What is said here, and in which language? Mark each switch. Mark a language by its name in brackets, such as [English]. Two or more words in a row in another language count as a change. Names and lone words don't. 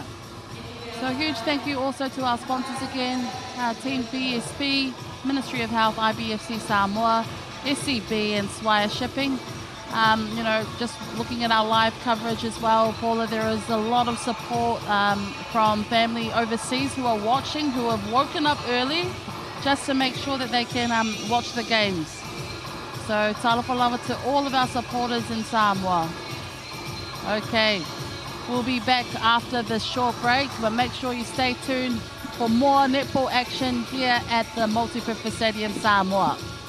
[English] So a huge thank you also to our sponsors again, Team BSB, Ministry of Health, IBFC Samoa, SCB and Swire Shipping. Just looking at our live coverage as well, Paula, there is a lot of support from family overseas who are watching, who have woken up early just to make sure that they can watch the games. So [Samoan] talofa lava [English] to all of our supporters in Samoa. Okay. We'll be back after this short break, but make sure you stay tuned for more netball action here at the Multipurpose Stadium, Samoa.